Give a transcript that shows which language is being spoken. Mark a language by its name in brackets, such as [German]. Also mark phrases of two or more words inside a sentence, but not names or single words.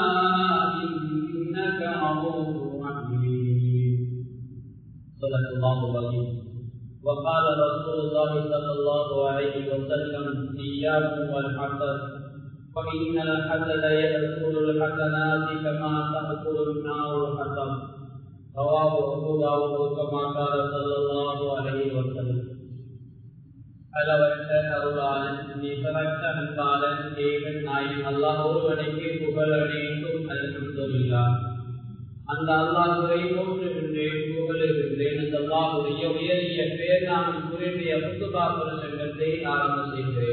[Arabic] إنك رؤوف رحيم صدق الله العظيم وقال رسول الله صلى الله عليه وسلم إياكم والحسد فإن الحسد يأكل الحسنات كما تأكل النار الحطب رواه أبو داود كما قال صلى الله عليه وسلم [Tamil] அளவற்ற அருளாளன் நிகரற்ற அன்பாளன் தேவன் நாயன் அல்லாஹ் ஒருவனுக்கு புகழ் அனைத்தும் அல்ஹம்துலில்லாஹ். அந்த அல்லாஹ்வை போற்றுகின்றேன், புகழுகின்றேன். அந்த அல்லாஹ்வுடைய உயரிய பேர்நாமம் குறிப்பிய புத்துபா பிரசங்கத்தை ஆரம்பம் செய்கிறேன்.